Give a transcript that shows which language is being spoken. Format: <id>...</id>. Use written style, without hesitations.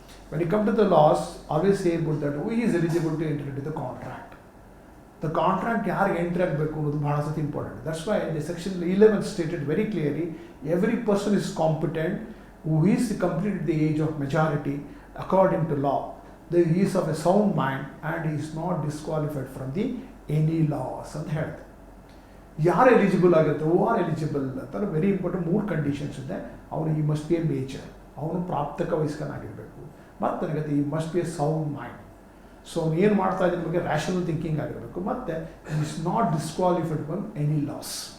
<en>When you come to the laws always say about that who is eligible to enter into the contract.</en> <kn>The contract ಯಾರಿಗೆ entry ಆಗಬೇಕು ಅನ್ನೋದು ಭಾಳ ಸತಿ important.</kn> <en>That's why the section 11 stated very clearly every person is competent who is completed the age of majority according to law. he is of a sound mind and he is not disqualified from the any laws</en> <kn>ಅಂತ ಹೇಳ್ತಾರೆ. ಯಾರು eligible ಆಗುತ್ತೆ who are eligible ಅಂತ very important 3 conditions ಇದೆ. ಅವನು</kn> <en>he must be a major,</en> <kn>ಅವನು ಪ್ರಾಪ್ತಕ ವಯಸ್ಕನಾಗಿರಬೇಕು, ಮತ್ತು ನನಗತ್ತೆ</kn> <en>He must be a sound mind.</en> <kn>So ಅವ್ನು ಏನು ಮಾಡ್ತಾ ಇದ್ರ ಬಗ್ಗೆ ರ್ಯಾಷನಲ್ ಥಿಂಕಿಂಗ್ ಆಗಿರಬೇಕು, ಮತ್ತು</kn> <en>Is not disqualified from any laws.</en>